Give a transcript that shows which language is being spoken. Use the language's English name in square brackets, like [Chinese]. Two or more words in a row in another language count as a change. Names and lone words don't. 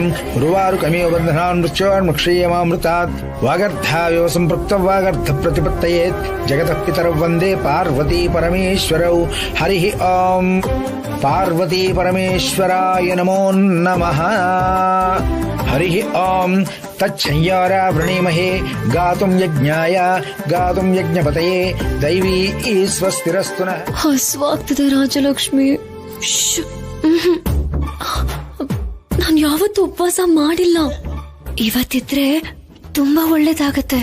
[Sanskrit] ಗುರುವಾರುಕಮೇವ ಬಂಧನಾನ್ ಮೃಕ್ಷೇಯಮಾಮೃತಾತ್. ವಾಗರ್ಥಾವಿವ ಸಂಪೃಕ್ತ ವಾಗರ್ಥ ಪ್ರತಿಪತ್ತಯೇತ್. ಜಗತಃ ಪಿತರೌ ವಂದೇ ಪಾರ್ವತಿ ಪರಮೇಶ್ವರೌ. ಹರಿ ಓಂ. ಪಾರ್ವತಿ ಪರಮೇಶ್ವರಾಯ ನಮೋ ನಮಃ. ಹರಿ ಓಂ. ತಚ್ಛಯ್ಯಾರಾ ವೃಣೀಮಹೇ ಗಾತುಂ ಯಜ್ಞಾಯ ಗಾತುಂ ಯಜ್ಞಪತಯೇ ದೈವೀ ಸ್ವಸ್ತಿರಸ್ತು ನಃ. [Kannada] ಹಸುವಾಗ್ತದೆ ರಾಜಲಕ್ಷ್ಮಿ. ನಾನ್ ಯಾವತ್ತೂ ಉಪವಾಸ ಮಾಡಿಲ್ಲ. ಇವತ್ತಿದ್ರೆ ತುಂಬಾ ಒಳ್ಳೇದಾಗತ್ತೆ.